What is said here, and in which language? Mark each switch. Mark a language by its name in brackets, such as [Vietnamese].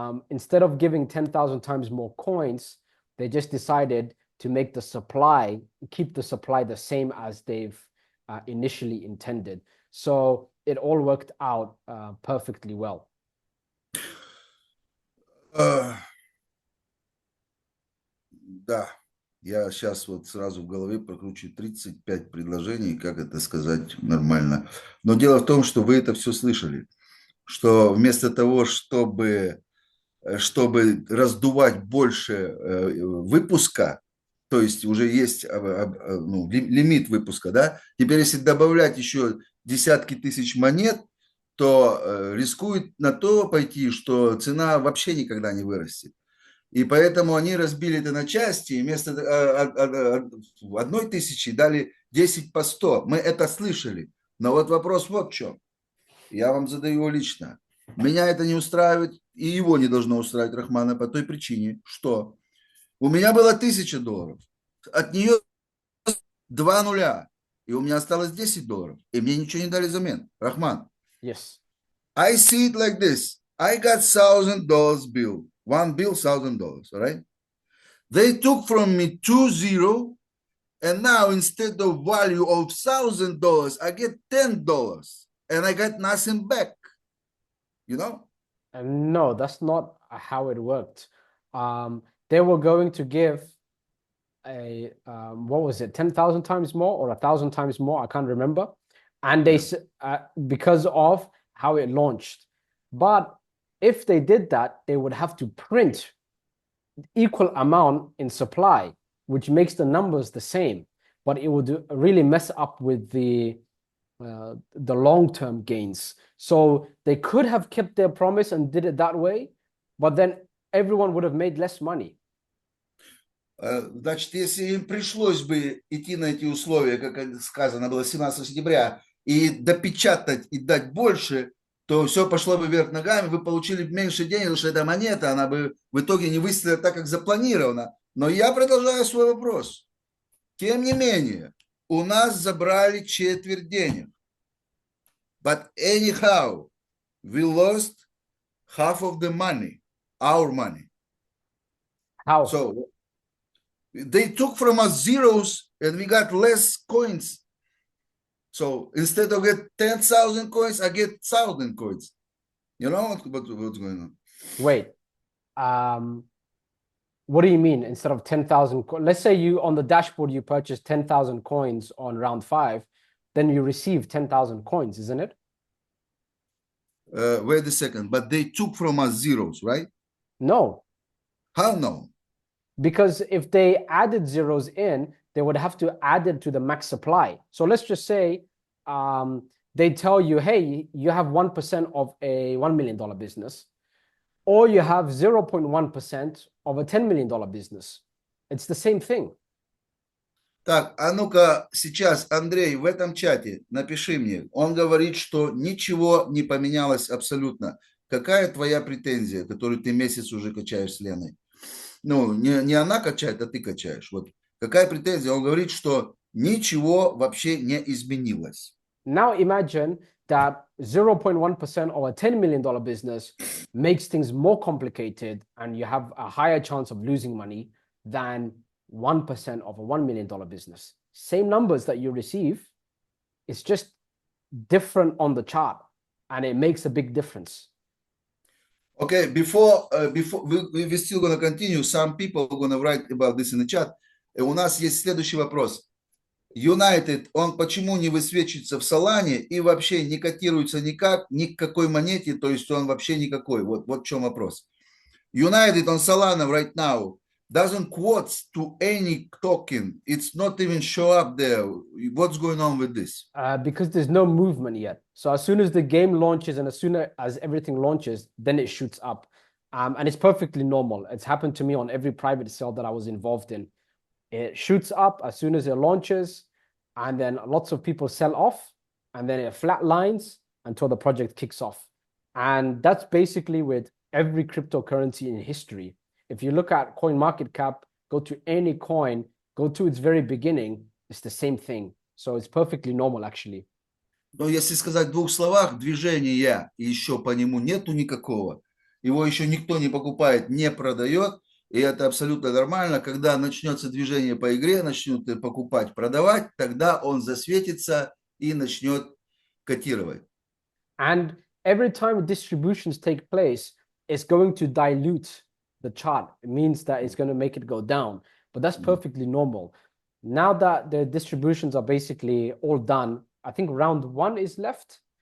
[English] Instead of giving 10,000 times more coins, they just decided to make the supply, keep the supply the same as they've initially intended. So it all worked out perfectly well. [Russian] Да, я сейчас вот сразу в голове прокручу 35 предложений, как это сказать нормально. Но дело в том, что вы это все слышали, что вместо того, чтобы раздувать больше выпуска, то есть уже есть ну, лимит выпуска, да, теперь если добавлять еще десятки тысяч монет, то рискует на то пойти, что цена вообще никогда не вырастет. И поэтому они разбили это на части, и вместо 1 000 дали 10 по 100. Мы это слышали. Но вот вопрос вот в чем. Я вам задаю его лично. Меня это не устраивает, и его не должно устраивать Рахмана по той причине, что у меня было $1000, от нее 2 нуля, и у меня осталось $10, и мне ничего не дали взамен. Рахман, [English] Yes. I see it like this. I got $1,000 bill, one bill, $1,000, all right? They took from me 2 0, and now instead of value of $1,000, I get $10, and I got nothing back. You know? No, that's not how it worked. They were going to give a what was it, 10,000 times more or 1,000 times more? I can't remember. And they because of how it launched. But if they did that, they would have to print equal amount in supply, which makes the numbers the same. But it would really mess up with the long-term gains. So they could have kept their promise and did it that way, but then everyone would have made less money. [Russian] Значит, если им пришлось бы идти на эти условия, как сказано было 17 сентября, и допечатать и дать больше, то все пошло бы вверх ногами, вы получили меньше денег, потому что эта монета, она бы в итоге не выстрелила так, как запланировано. Но я продолжаю свой вопрос. Тем не менее, у нас забрали четверть денег. [English] But anyhow, we lost half of the money, our money. How? So they took from us zeros and we got less coins. So instead of get 10,000 coins, I get 1,000 coins. You know what's going on? Wait. What do you mean instead of 10,000? Let's say you on the dashboard you purchased 10,000 coins on round 5, then you receive 10,000 coins, isn't it? Wait a second, but they took from us zeros, right? No, How no? because if they added zeros in, they would have to add it to the max supply. So let's just say they tell you, hey, you have 1% of a $1 million business, or you have 0.1% of a $10 million business. It's the same thing. [Russian] Так, а ну-ка сейчас, Андрей, в этом чате напиши мне. Он говорит, что ничего не поменялось абсолютно. Какая твоя претензия, которую ты месяц уже качаешь с Леной? Ну, не она качает, а ты качаешь. Вот какая претензия? Он говорит, что ничего вообще не изменилось. [English] Now imagine that 0.1% of a $10 million business makes things more complicated and you have a higher chance of losing money than 1% of a $1 million business. Same numbers that you receive, it's just different on the chart and it makes a big difference. Okay, before we still gonna continue. Some people gonna write about this in the chat. [Russian] У нас есть следующий вопрос. United, он почему не высвечивается в Солане и вообще не котируется никак, ни к какой монете, то есть он вообще никакой. Вот в чем вопрос. [English] United on Solana right now doesn't quote to any token. It's not even show up there. What's going on with this? Because there's no movement yet. So as soon as the game launches and as soon as everything launches, then it shoots up. And it's perfectly normal. It's happened to me on every private sale that I was involved in. It shoots up as soon as it launches, and then lots of people sell off, and then it flatlines until the project kicks off. And that's basically with every cryptocurrency in history. If you look at coin market cap, go to any coin, go to its very beginning, it's the same thing. So it's perfectly normal, actually. [Russian] Но если сказать в двух словах, движения еще по нему нету никакого. Его еще никто не покупает, не продает. И это абсолютно нормально. Когда начнется движение по игре, начнут покупать, продавать, тогда он засветится и начнет котировать. [English] And every time distributions take place, it's going to dilute the chart. It means that it's going to make it go down. But that's perfectly normal. Now that the distributions are basically all done, I think round one is left.